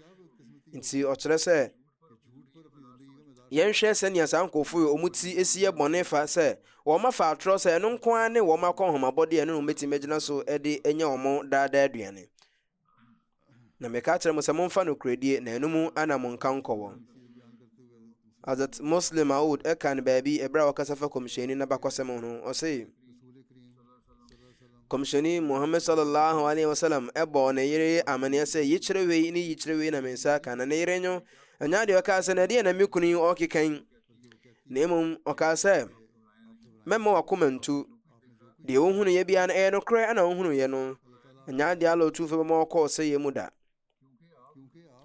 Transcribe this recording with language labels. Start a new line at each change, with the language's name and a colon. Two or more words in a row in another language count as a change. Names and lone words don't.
Akan: Nti ɔkyerɛ sɛ yɛnhwɛ sɛnea saa nkɔfo yi ɔmu ti esi yɛ bɔne fa sɛ wɔma fa atorɔ sɛ ɛno nko ara ne wɔma kɔ homabɔdeɛ no na ɔmɛtumi agyina so de anya wɔn daadaa aduane. Na meka kyerɛ mo sɛ momfa nokoredie na ɛno mu ana mo nka nkɔ wɔn. Hazrat Muslim Maud ɛka ne baabi ɛberɛ a wɔkasa fa kɔmhyɛni na bakɔsɛm ho, ɔse kɔmhyɛni Muhammad
Arabic: صلى الله عليه وسلم
Akan: ɛbɔ ne yere amanneɛ sɛ yikyerɛ wei ne yikyerɛ wei na me nsa ka, na ne yere nyo ɛnya deɛ ɔkaa sɛ na ɛdeɛ na me kunu yi ɔkekan, na mmom ɔkaa sɛ mɛma wakoma ntu, deɛ wohunu yɛ biara no ɛyɛ nokorɛ ana wohunu yɛ no, ɛnya deɛ ala ɔtumfo bɛma wɔkɔɔ sɛ yɛ mu da.